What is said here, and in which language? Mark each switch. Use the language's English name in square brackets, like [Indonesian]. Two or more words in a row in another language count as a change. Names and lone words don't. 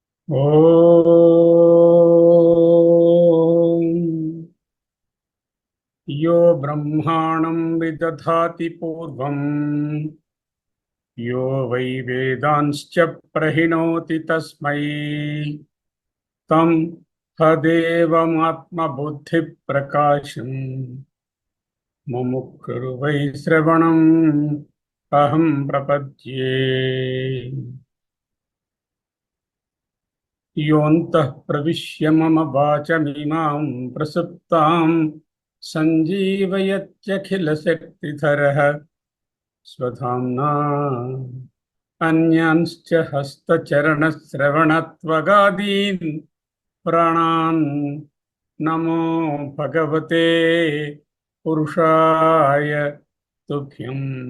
[Sanskrit] ఓం యో బ్రహ్మాణం విదధాతి పూర్వం యో వై వేదాంశ్చ ప్రహిణోతి తస్మై తం తదేవమాత్మబుద్ధి ప్రకాశం ముముక్షుర్ వై శ్రవణం అహం ప్రపద్యే. योऽन्तः प्रविश्य मम वाचमिमां प्रसुप्तां सञ्जीवयत्यखिलशक्तिधरः स्वधाम्ना अन्यांश्च हस्तचरणश्रवणत्वगादीन् प्राणान् नमो भगवते पुरुषाय तुभ्यम्.